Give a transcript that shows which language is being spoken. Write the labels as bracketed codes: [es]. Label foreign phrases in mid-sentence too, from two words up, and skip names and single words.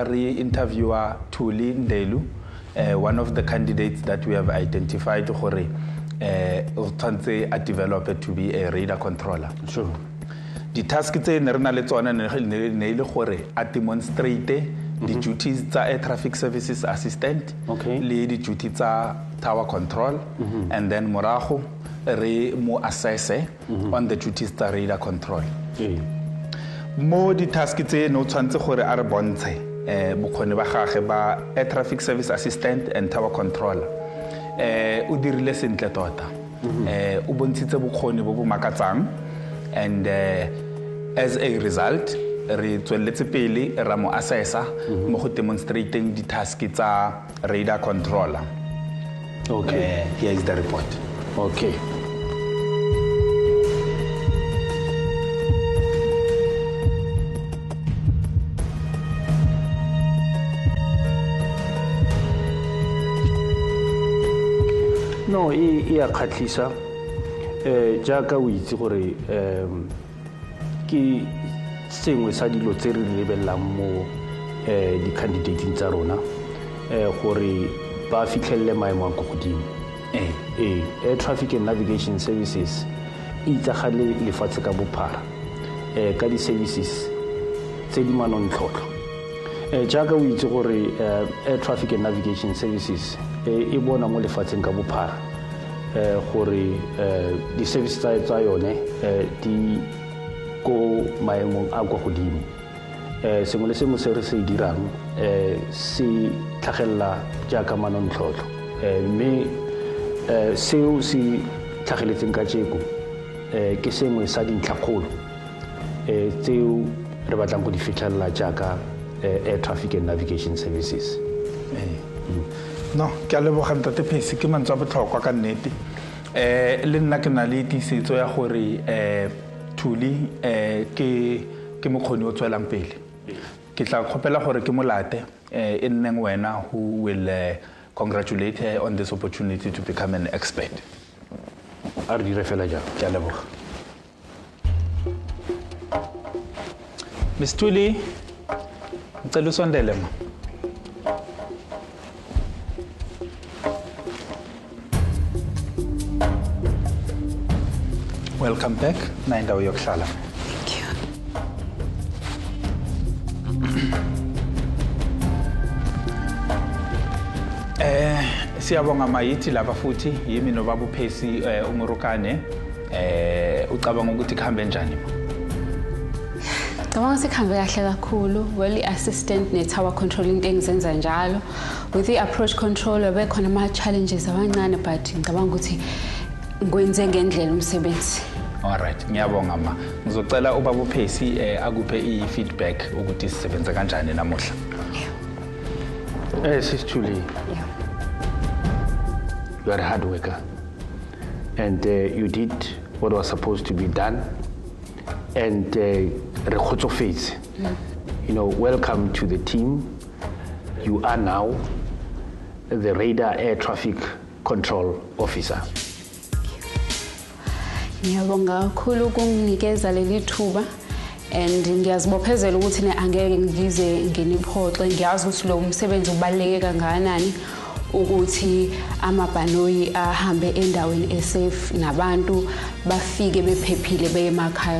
[en] re interviewer Thuli Ndelu one of the candidates that we have identified [tn] gore o tshwantse a [en] develop to be a radar controller. Sure. The task [tn] tse ne re na le tsona ne ile gore a [en] demonstrate the duties [tn] tsa [en] air traffic services assistant [tn] le di duties tsa [en] tower control and then [tn] morago re mo [en] assess on the duties [tn] tsa [en] radar control. [tn] Mo di task tse no tshwantse gore a re bontshe bokgoni ba gagwe ba [en] air traffic service assistant and tower controller. [tn] O dirile sentle tota. O bontshitse bokgoni bo bo makatsang [en] and as a result [tn] re tsweletse pele ra mo assessa mo go demonstrating di task tsa [en] radar controller. Okay. Here is the report. Okay. No, [tn] e a khatlisa jaaka o itse gore ke sengwe sa dilo tse re lebellang mo di candidating tsa rona gore ba fitlhelele maemo a go godimo. [en] Air traffic and navigation services [tn] itsagale lefatshe ka bophara ka di services tse di manontlhotlho jaaka o itse gore [en] air traffic and navigation services [tn] e bona mo lefatsheng ka bophara gore di services tsa yone di go maemong a go godimo sengwe le sengwe se re se dirang se tlhagella jaaka manontlhotlho mme seo se tlhageletseng ka tsheko ke sengwe sa dintlhakgolo tseo re batlang go di fitlhelela jaaka [en] air traffic and navigation services. No, [tn] ke a leboga Ntate Phesi ke mantswe a botlhokwa ka nnete. Le nna ke na le tiisetso ya gore Thuli ke mokgoni o tswelang pele. Ke tla kgopela gore ke molate e nneng wena [en] who will congratulate her on this opportunity to become an expert. [tn] A re dire fela jalo. Ke a leboga. [zu] Miss Tuli, ngicela usondele ma. [en] Welcome back. [zu] Na indawo yokuhlala. [en] Thank you. [zu] Siyabonga mayithi laba futhi yimi nobaba uPhesi uMurukane ucabanga ukuthi kuhambe njani ma? Cabanga sikhambe kahle kakhulu. Well, i-assistant ne-tower control into engizenza njalo. [en] With the approach controller [zu] bekhona ama-challenges abancane but ngicabanga ukuthi ngwenze ngendlela umsebenzi. Alright, ngiyabonga ma. Ngizocela ubaba uPhesi akuphe i-feedback ukuthi sisebenza kanjani namuhla. Sis Julie. [en] Yeah. You are a hard worker, and you did what was supposed to be done, and face. You know, welcome to the team. You are now the radar air traffic control officer. [zu] Ngiyabonga kakhulu ukunginikeza leli thuba and ngiyazibophezela ukuthi angeke ngize ngeniphoxe. Ngiyazi ukuthi lo umsebenzi ubaluleke kangakanani ukuthi amabhanoyi ahambe endaweni esafe nabantu bafike bephephile beye emakhaya.